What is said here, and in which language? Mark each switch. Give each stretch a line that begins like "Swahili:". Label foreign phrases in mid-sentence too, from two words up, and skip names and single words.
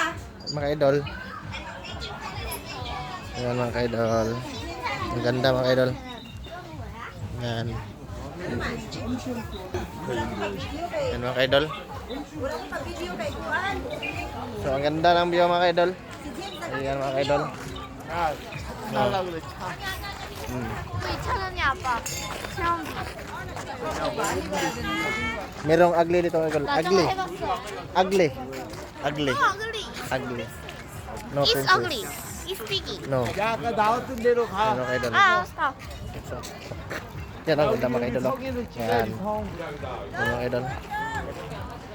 Filipino: Mga idol. Ayan mga idol. Ang ganda mga idol. Ayan. Ayan mga idol.
Cebuano: Wala ko pa video kay kuan.
Filipino: So ang ganda ng view mga idol. Ayan mga idol.
Korean: 괜찮으니 아빠 체험
Filipino: Merong ugly dito mga idol.
Korean: 나 저거
English: Ugly.
Korean: 해봤어
English: Ugly. Ugly. ugly Ugly. No it's princess. ugly it's sticky No.
Korean: 야, 아까 나왔던 대로 가.
Filipino: Ayan mga idol.
Korean: 알았어
Filipino: Yan ang ganda mga idol, oh.
Korean: 성에는
Filipino: Yan.
Korean: 성.
Filipino: Yan mga idol.